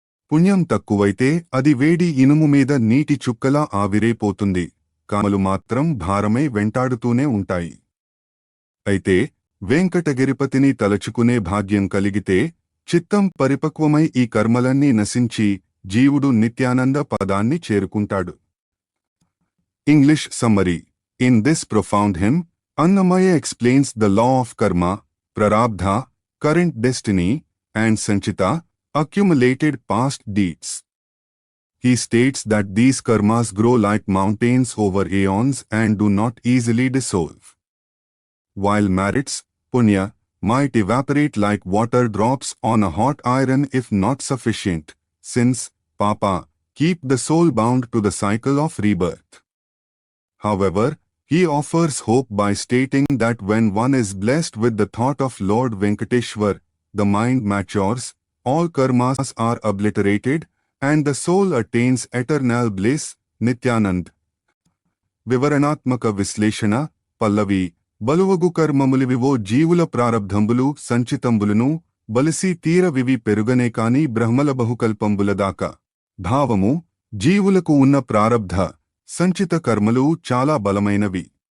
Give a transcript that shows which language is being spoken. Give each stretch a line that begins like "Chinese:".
Telugu: పుణ్యం తక్కువైతే అది వేడి ఇనుము మీద నీటి చుక్కలా ఆవిరైపోతుంది. కర్మలు మాత్రం భారమై వెంటాడుతూనే ఉంటాయి. అయితే వెంకటగిరిపతిని తలచుకునే భాగ్యం కలిగితే చిత్తం పరిపక్వమై ఈ కర్మలన్నీ నశించి జీవుడు నిత్యానంద పదాన్ని చేరుకుంటాడు.
English: English summary. In this profound hymn, Annamaya explains the law of karma, prarabdha, current destiny, and sanchita, accumulated past deeds. He states that these karmas grow like mountains over aeons and do not easily dissolve. While merits, punya, might evaporate like water drops on a hot iron if not sufficient, sins, papa, keep the soul bound to the cycle of rebirth. However, he offers hope by stating that when one is blessed with the thought of Lord Venkateshwar, the mind matures, all karmas are obliterated, and the soul attains eternal bliss, Nityanand.
Telugu: వివరణాత్మక విశ్లేషణ. పల్లవి. బలువగు కర్మములివివో జీవుల ప్రారబ్ధంబులు సంచితంబులును బలిసి తీరవివి పెరుగనే కాని బ్రహ్మల బహుకల్పంబులదాకా. భావము: జీవులకు ఉన్న ప్రారబ్ధ సంచిత కర్మలు చాలా బలమైనవి.